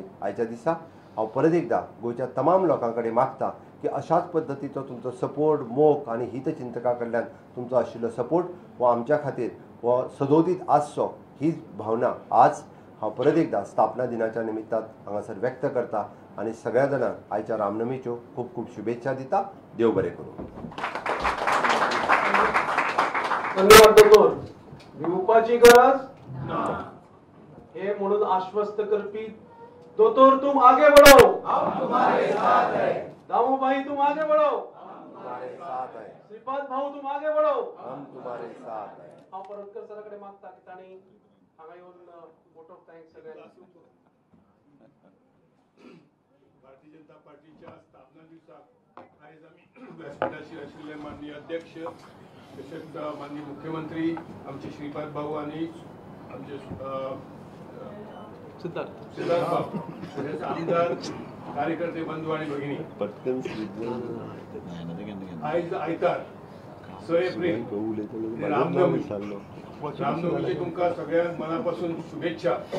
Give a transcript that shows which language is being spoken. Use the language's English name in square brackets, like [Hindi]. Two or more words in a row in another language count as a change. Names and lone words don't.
[Konkani] आयच्या दिसा हांव परत एकदा गोंयच्या तमाम लोकां कडेन मागता की अशाच पद्दतीचो तुमचो सपोर्ट मोग आनी हितचिंतकां कडल्यान तुमचो आशिल्लो सपोर्ट हो आमच्या खातीर हो सदोदीत आसचो हीच भावना आज हांव परत एकदा स्थापना दिनाच्या निमित्तान हांगासर व्यक्त करता आणि सगळ्या जाणांक आयच्या रामनमीच्यो खूब खूब शुभेच्छा दिता. देव बरें करूं. धन्यवाद दोतोर. भिवपाची गरज हे म्हणून आश्वस्त करपी दोतोर [Hindi] तुम आगे बढ़ो हम तुम्हारे साथ है. दामू भाई तुम आगे बढ़ो हम तुम्हारे साथ है. श्रीपाद भाऊ तुम आगे बढ़ो हम तुम्हारे साथ है. [Konkani] हांव परतकर सराकडे मागता की ताणी हांगा येवन [English] vote of thanks [Konkani] सगळ्यांक भारतीय जनता पार्टीच्या स्थापना दिवसाक आयज आमी व्यासपीठाचेर आशिल्ले माननीय अध्यक्ष तशेंच माननीय मुख्यमंत्री आमचे श्रीपाद भाऊ आणि आमचे सिद्धार्थ भाऊ तशेंच आमदार कार्यकर्ते बंधू आणि भगिनी आयज आयतार 6 एप्रिल रामनवमीचे तुमकां सगळ्यांक मनापासून शुभेच्छा.